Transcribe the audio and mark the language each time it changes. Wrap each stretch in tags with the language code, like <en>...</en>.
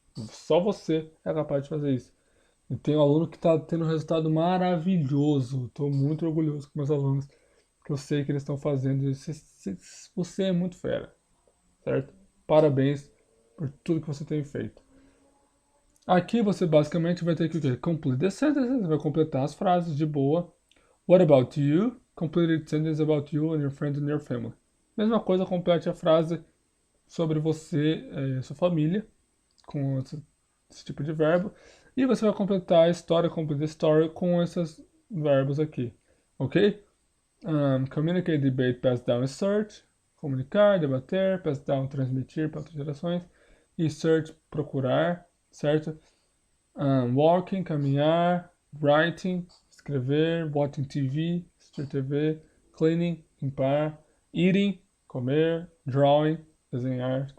<pt>Só você é capaz de fazer isso. E tem um aluno que está tendo um resultado maravilhoso. Estou muito orgulhoso com meus alunos, que eu sei que eles estão fazendo isso. Você é muito fera, certo? Parabéns por tudo que você tem feito. Aqui você basicamente vai ter que o quê?</pt> <en>Complete the sentences,</en> <pt>vai completar as frases de boa.</pt> <en>What about you? Completed sentence about you and your friends and your family.</en> <pt>Mesma coisa, complete a frase sobre você e sua família, com esse tipo de verbo. E você vai completar a história,</pt> <en>complete the story,</en> <pt>com esses verbos aqui, ok?</pt> <en>Communicate, debate, pass down e search.</en> <pt>Comunicar, debater, pass down, transmitir para outras gerações. E search, procurar, certo? Walking, caminhar. Writing, escrever. Watching TV, assistir TV. Cleaning, limpar. Eating, comer. Drawing, desenhar.</pt>